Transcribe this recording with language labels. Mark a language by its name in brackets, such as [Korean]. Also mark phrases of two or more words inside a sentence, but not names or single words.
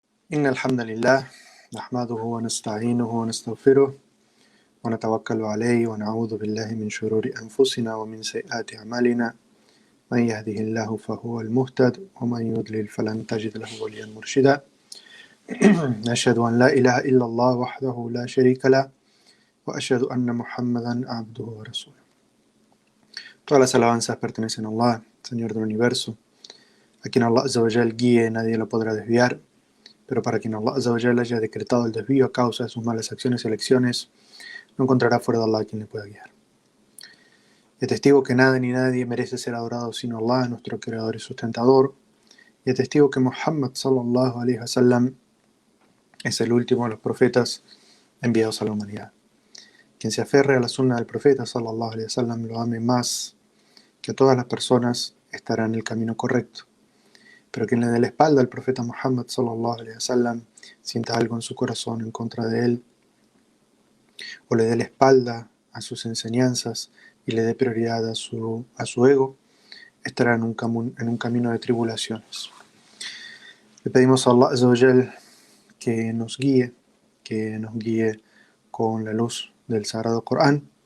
[Arabic] إن الحمد لله نحمده ونستعينه ونستغفره ونتوكل عليه ونعوذ بالله من شرور أنفسنا ومن سيئات أعمالنا من يهده الله فهو المهتد ومن يضلل فلن تجد له وليا مرشدا أشهد أن لا إله إلا الله وحده لا شريك له وأشهد أن محمدا عبده ورسوله. [Spanish] Todas las alabanzas pertenecen a Allah, Señor del Universo, a quien Allah [Arabic] عز وجل [Spanish] guíe, nadie lo podrá desviar, pero para quien Allah [Arabic] عز وجل [Spanish] haya decretado el desvío a causa de sus malas acciones y elecciones, no encontrará fuera de Allah quien le pueda guiar. Y atestigo que nada ni nadie merece ser adorado sino Allah, nuestro creador y sustentador, y atestigo que Muhammad [Arabic] صلى الله عليه وسلم [Spanish] es el último de los profetas enviados a la humanidad. Quien se aferre a la sunna del profeta [Arabic] صلى الله عليه وسلم [Spanish] lo ame más que a todas las personas estará en el camino correcto. Pero quien le dé la espalda al profeta Muhammad [Arabic] صلى الله عليه وسلم, [Spanish] sienta algo en su corazón en contra de él, o le dé la espalda a sus enseñanzas y le dé prioridad a su ego, estará en un camino de tribulaciones. Le pedimos a Allah [Arabic] عز وجل [Spanish] que nos guíe con la luz del Sagrado Corán.